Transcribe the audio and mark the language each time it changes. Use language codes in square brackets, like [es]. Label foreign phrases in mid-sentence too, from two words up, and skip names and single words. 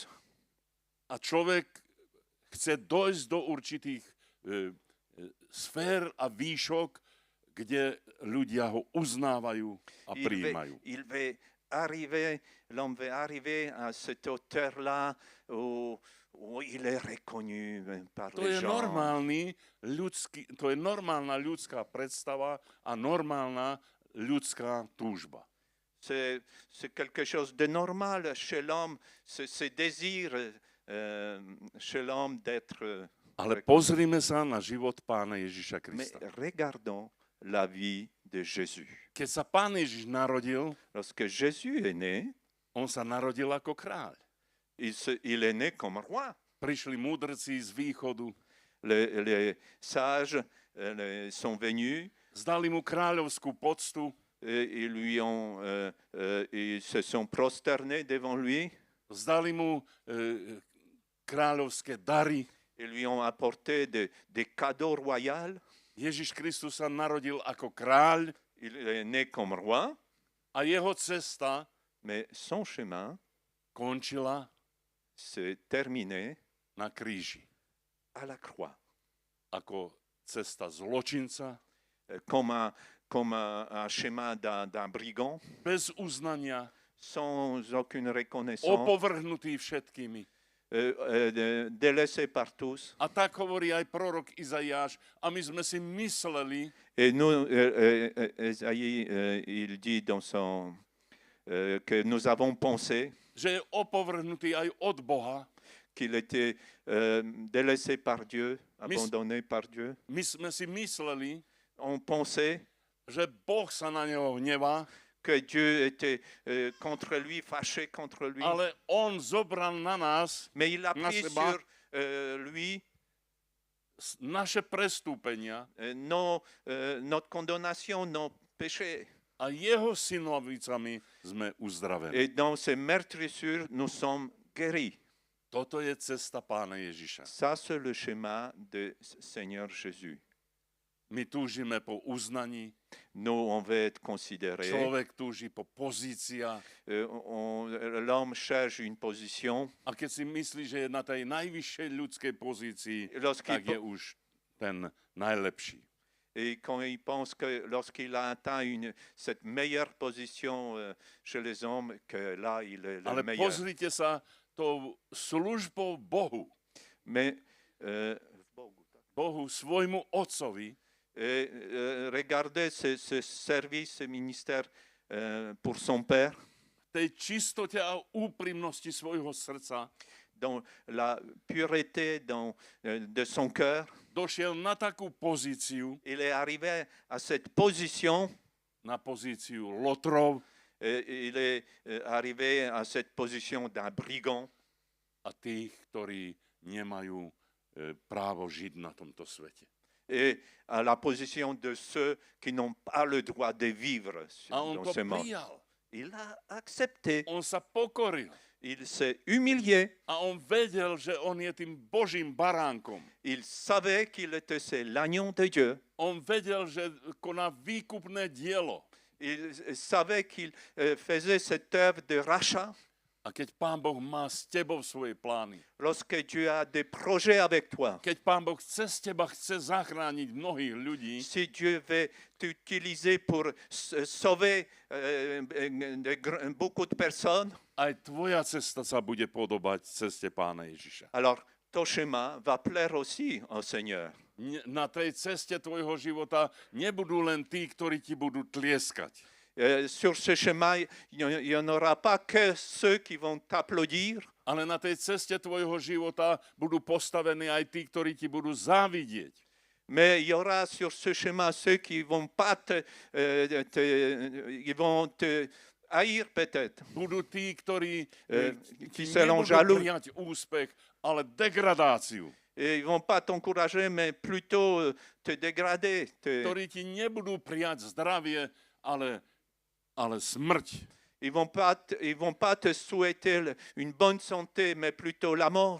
[sk] A človek chce dojsť do určitých sfér a výšok, kde ľudia ho uznávajú a prijímajú. [fr] L'homme veut arriver à cette hauteur-là où il est reconnu par [sk] To [fr] les [sk] je, [fr] gens. [sk] to je normálna ľudská predstava a normálna ľudská túžba. [fr] C'est quelque chose de normal chez l'homme, ce désir chez l'homme d'être... [sk] Ale pozrime sa na život Pána Ježiša [fr] Mais [sk] Krista. [fr] regardons la vie de Jésus. [sk] Keď sa Pán Ježiš narodil, [fr] Lorsque Jésus est né, [sk] on sa narodil ako kráľ. [fr] il est né comme roi. [sk] Prišli múdrci z východu, [fr] Les sages sont venus, [sk] zdali mu kráľovskú poctu, [fr] ils se sont prosternés devant lui, [sk] zdali mu kráľovské dary. [fr] ils lui ont apporté des cadeaux royaux. [sk] Ježiš Kristus sa narodil ako kráľ [fr] Il est né comme roi, [sk] a jeho cesta [fr] mais son chemin [sk] končila [fr] s'est terminé [sk] na kríži [fr] à la croix. [sk] ako cesta zločinca, [fr] comme un schéma d'un brigand, [sk] bez uznania, [fr] sans aucune reconnaissance, [sk] opovrhnutý všetkými. [fr] délaissé par tous. [sk] A tak hovorí aj prorok Izaiáš, a my sme si mysleli, [fr] Et nous, Esaïe, il dit que nous avons pensé [sk] že je opovrhnutý aj od Boha. [fr] qu'il était délaissé par Dieu, abandonné par Dieu. [sk] My sme si mysleli, [fr] On pensait [sk] že Boh sa na neho hnevá, [fr] que Dieu était contre lui, fâché contre lui. [sk] ale on zobral na nás [fr] Mais il a [sk] na [fr] pris [sk] seba [fr] sur lui [sk] naše prestúpenia [fr] notre condamnation, nos péchés. [sk] a jeho synovicami sme uzdravení. [fr] Et dans ces meurtrissures, nous sommes guéris. [sk] Toto je cesta Pána Ježiša. [fr] Ça, c'est le schéma du Seigneur Jésus. [sk] My túžime po uznaní, [fr] Nous, on veut être considérés. [sk] človek túži po pozíciách [fr] L'homme cherche une position. [sk] a keď si myslí, že je na tej najvyššej ľudskej pozícii, [fr] Lorsqu'il [sk] tak je už ten najlepší. [fr] Et quand il pense que lorsqu'il a atteint cette meilleure position chez les hommes, que là, il est le [sk] Ale [fr] meilleur. [sk] pozrite sa tou službou Bohu, [fr] Mais [sk] Bohu, svojmu otcovi, [fr] regardez ce service, ce ministère pour son Père, [sk] tej čistote a úprimnosti svojho srdca, [fr] dans la pureté de son cœur. [sk] došiel na takú pozíciu, [fr] Il est arrivé à cette position, [sk] na pozíciu lotrov [fr] il est arrivé à cette position d'un brigand [sk] a tých, ktorí nemajú právo žiť na tomto svete. [fr] et à la position de ceux qui n'ont pas le droit de vivre [sk] A on [fr] dans [sk] to [fr] ce monde. [sk] prijal. [fr] Il a accepté, [sk] On sa pokoril. [fr] il s'est humilié, [sk] A on vedel, že on je tým Božím baránkom. [fr] il savait qu'il était l'agneau de Dieu, [sk] On vedel, že koná výkupné dielo. [fr] il savait qu'il faisait cette œuvre de rachat. [sk] A keď Pán Boh má s tebou svoje plány, [fr] Lorsque Dieu a des projets avec toi, [sk] keď Pán Boh chce z teba, chce zachrániť mnohých ľudí, [fr] si Dieu veut t'utiliser pour sauver beaucoup de personnes, [sk] aj tvoja cesta sa bude podobať ceste Pána Ježiša. [fr] alors ton chemin va plaire aussi au Seigneur. [sk] Na tej ceste tvojho života nebudú len tí, ktorí ti budú tlieskať. [fr] Sur ce chemin, il n'y en aura pas que ceux qui vont t'applaudir, [sk] Ale na tej ceste tvojho života budú postavení aj tí, ktorí ti budú závidieť. [fr] mais il y aura sur ce chemin ceux qui vont pas ils vont te haïr peut-être, [sk] Budú tí, ktorí ti [fr] qui seront [sk] nebudú [fr] jaloux. [sk] prijať úspech, ale degradáciu. [fr] Et ils vont pas t'encourager, mais plutôt te dégrader. [sk] Ktorí ti nebudú prijať zdravie, ale smrť. [fr] Ils vont pas te souhaiter une bonne santé, mais plutôt la mort.